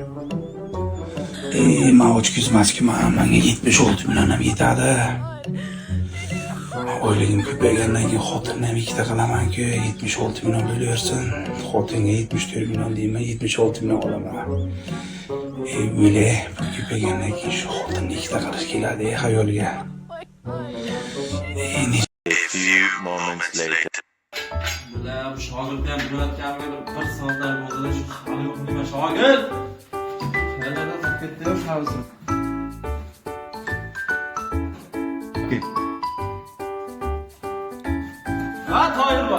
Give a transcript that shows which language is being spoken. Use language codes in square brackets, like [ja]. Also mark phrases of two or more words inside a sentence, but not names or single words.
[uz] Men ochkizmasku, menga 76 million ham yetadi. Oyligim ko'paygandan keyin xotinni ham ikkita qilaman-ku, 76 million bo'laversin. Xotinga 74 million deyman, 76 million olaman. O'yle, ko'paygandan keyin shu xotinni ikkita qilish keladi xayolga. [en] A few moments later. [uz] Bular shogirddan bo'layotganiga bir soatlar bo'ldi-da, shu hali yo'q nima shogird. Qayerdan chiqib ketdi-yu savzi. Ha, Toyirboy.